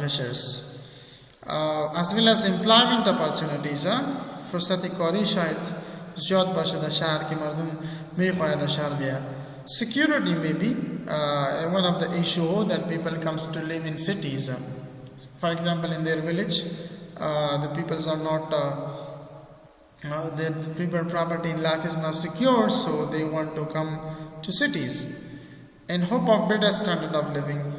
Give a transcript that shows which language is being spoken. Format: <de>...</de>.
<en>As well as employment opportunities.</en> <fa>فرصت کاری شاید زیاد باشه در شهر که مردم میخواهد در شهر بیاید.</fa> <en>Security may be one of the issue that people comes to live in cities. For example, in their village, the peoples are not, their people property in life is not secure, so they want to come to cities in hope of better standard of living.</en>